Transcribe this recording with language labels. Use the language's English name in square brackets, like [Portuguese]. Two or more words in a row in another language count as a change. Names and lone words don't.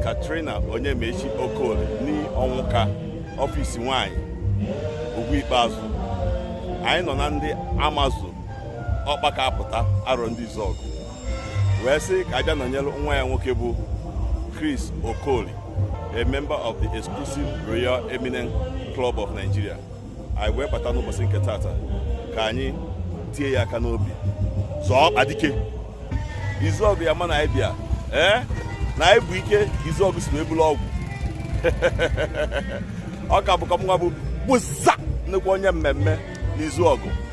[Igbo] Katrina Onyemechi Okoli ni ọnwụ ka ọfịs nwanyị ugwu ikpeazụ. Anyị nọ na ndị Amazon Ọkpaka apụta arọ ndị Izọgụ. Wee sị ka a bịa nọnyelu nwa ya nwoke bụ Chris Okoli, [English] a member of the Exclusive Royal Eminent Club of Nigeria. [Igbo] Anyị wee bata n'ụbọchị nke tata ka anyị tie ya aka n'obi. Zọọ ọkpa dike. Izọgụ ya ma na anyị bịa. Eh? Na anyị bụ ike, Izọgụ si wee bulu ọgwụ. Ọ ka bụ ka mụ nwa bụ Buza, nnukwu onye mmemme n'Izọgụ.